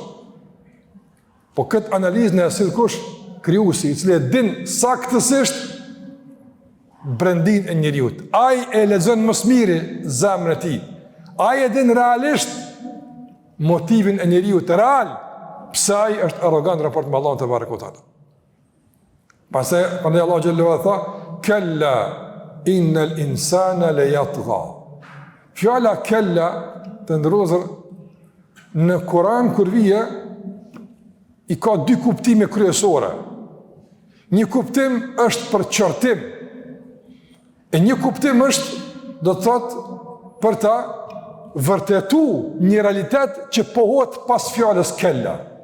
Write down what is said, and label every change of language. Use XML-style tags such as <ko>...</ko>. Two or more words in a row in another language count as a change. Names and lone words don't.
<sq>Po këtë analizë në sill kush krijuesi, i cili e din saktësisht brendin e njeriut. Ai e lexon më së miri zemrën e tij. Ai e din realisht motivin e njeriut real, pse ai është arrogant raport me Allahun te</sq> <ar>تبارك وتعالى.</ar> <sq>Pastaj Allahu</sq> <ar>جل وعلا</ar> <sq>tha,</sq> <ar>كلا إن الإنسان ليطغى.</ar> <sq>Fjala kalla të ndrozur në Kur'an kur vije i ka dy kuptime kryesore. Një kuptim është për qortim, e një kuptim është, do të thotë, për ta vërtetu një realitet që pohohet pas fjalës kella.</sq>